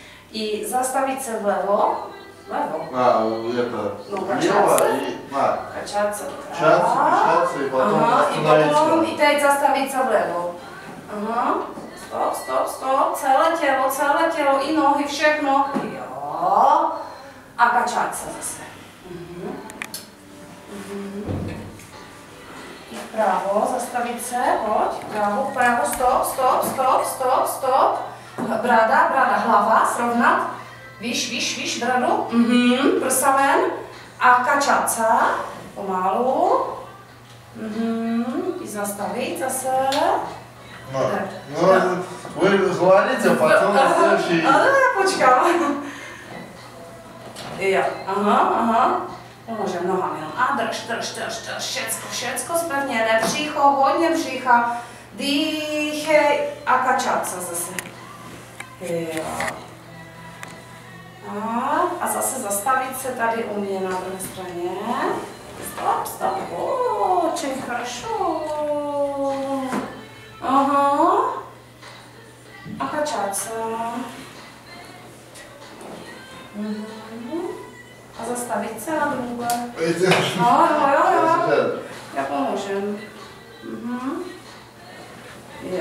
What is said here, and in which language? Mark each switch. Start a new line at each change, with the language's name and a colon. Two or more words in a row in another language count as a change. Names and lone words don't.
Russian: И заставить се влево. Влево. Это лево и качаться. Качаться и потом остановиться.
Czech: И teď zastavit se vlevo. Aha. Stop, stop, stop. Celé tělo i nohy, všechno. Jo. A kačat se zase. I vpravo, zastavit se, pojď. Vpravo, stop, stop, stop, stop, stop. Brada, hlava, srovnat. Výš, bradu. Prsa ven. A kačat se. Pomalu. I zastavit zase.
Russian: Вы говорите, а потом следующий...
Czech: Já počkám. Jo, aha. Pomůžeme nohami. A drž, všecko spevněné, břicho, hodně břicha. Dýchej a kačat se zase. Jo. A zase zastavit se tady u mě na druhé straně. Stop.
Russian: Очень хорошо.
Czech: Aha. A kačat se. A zastavit se na druhé. Jo. Já pomůžem. Jo.